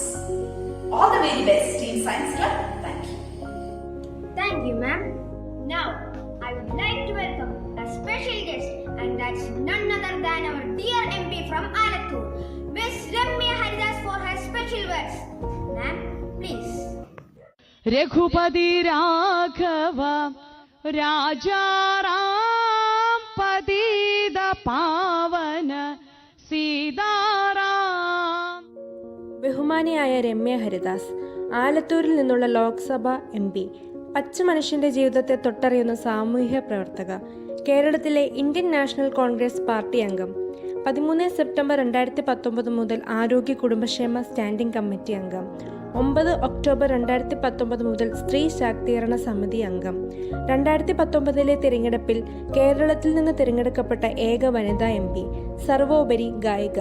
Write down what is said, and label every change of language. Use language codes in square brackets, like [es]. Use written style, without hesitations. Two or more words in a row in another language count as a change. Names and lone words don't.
[en] All the very best, Team Science Club. Thank you. Thank you, ma'am. Now, I would like to welcome a special guest, and that's none other than our dear MP from Alathur, Miss Ramya Haridas, for her special words. Ma'am, please. [hi] रघुपति राघव राजा राम पतित पावन सीताराम. [ml] ബഹുമാനിയായ രമ്യ ഹരിദാസ്, ആലത്തൂരിൽ നിന്നുള്ള ലോക്സഭ MP, പച്ച മനുഷ്യന്റെ ജീവിതത്തെ തൊട്ടറിയുന്ന സാമൂഹ്യ പ്രവർത്തക, കേരളത്തിലെ ഇന്ത്യൻ നാഷണൽ കോൺഗ്രസ് പാർട്ടി അംഗം, 13 സെപ്റ്റംബർ 2019 മുതൽ ആരോഗ്യ കുടുംബക്ഷേമ [en] standing committee [ml] അംഗം, 9 ഒക്ടോബർ 2019 മുതൽ സ്ത്രീ ശാക്തീകരണ സമിതി അംഗം, 2019 തിരഞ്ഞെടുപ്പിൽ കേരളത്തിൽ നിന്ന് തിരഞ്ഞെടുക്കപ്പെട്ട ഏക വനിതാ MP, സർവോപരി ഗായിക.